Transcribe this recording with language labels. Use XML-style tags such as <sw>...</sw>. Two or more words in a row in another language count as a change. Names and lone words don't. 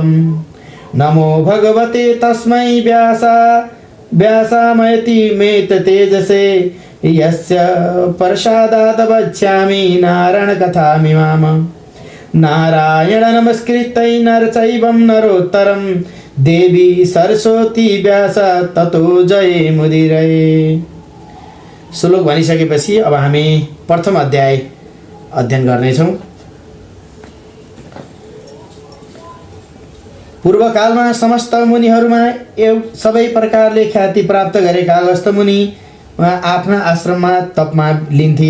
<sa>नमो भगवते तस्मै व्यासामयति मेत तेजसे यस्य प्रसादात् वक्ष्यामि नारायणकथामिमाम्। नारायण नमस्कृत्य नर चैवं नरोत्तरं देवी सरस्वती व्यास ततो जय मुदिरये।</sa> <ne>श्लोक भनिसकेपछि अब हामी प्रथम अध्याय अध्ययन गर्नेछौँ। पूर्वकालमा समस्त मुनिहरूमा सबै प्रकारले ख्याति प्राप्त गरेका अगस्त्य मुनि आफ्ना आश्रममा तपमा लिन्थे।</ne>